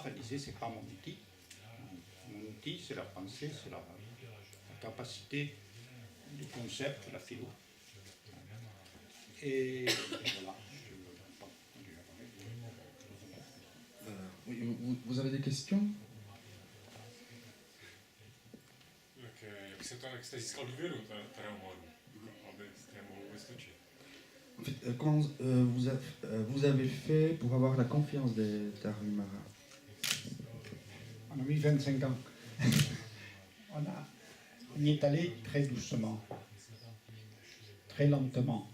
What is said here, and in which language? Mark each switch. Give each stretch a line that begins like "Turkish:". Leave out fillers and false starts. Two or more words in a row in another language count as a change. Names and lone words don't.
French: Elle disait, c'est pas mon outil. Mon outil, c'est la pensée, c'est la capacité du concept, la philo. Et voilà. Oui, vous avez des questions?
Czech: Jak se to, jak jste získal důvěru Terehoru, abyste mohl vystočit?
French: En fait, comment vous avez fait pour avoir la confiance des Tarahumara? On a mis 25 ans. On y est allé très doucement, très lentement.